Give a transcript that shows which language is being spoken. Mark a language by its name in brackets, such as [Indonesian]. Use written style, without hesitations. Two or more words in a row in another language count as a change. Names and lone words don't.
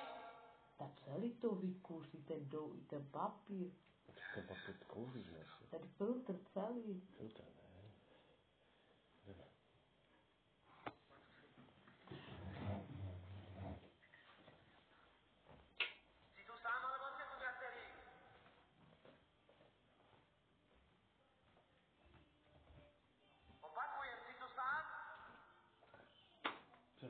[Slovak] Tak celý to vykúsi, ten papír. [Czech] Ten papír kouříš, asi. Ten filtr celý. Filtr, ne. Jdeme. [Slovak] Si tu sám, alebo ste tu viacerí? Opakujem, si tu sám? [Czech] Co?